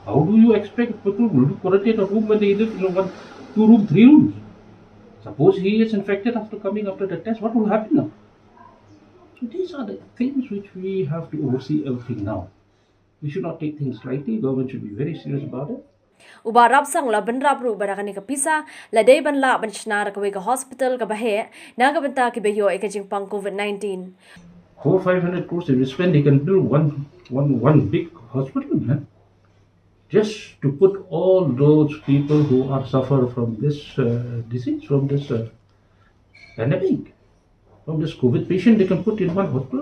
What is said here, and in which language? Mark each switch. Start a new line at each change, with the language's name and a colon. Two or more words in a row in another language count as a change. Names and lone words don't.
English: How do you expect people to do quarantine at home when they live in 1, 2 rooms, 3 rooms? Suppose he is infected after coming after the test, what will happen now? So these are the things which we have to oversee everything now. We should not take things lightly. Government should be very serious about it.
Khasi: Uba Rapsang la benrap ru barakani ka pisa la day ban la banchnar ka we ka hospital ka bahe na ka benta ki beyo e ka jingpang COVID-19.
English: 400-500 crores if you spend, they can build one big hospital, man. Just to put all those people who are suffer from this disease, from this pandemic, from this COVID patient, they can put in one hospital.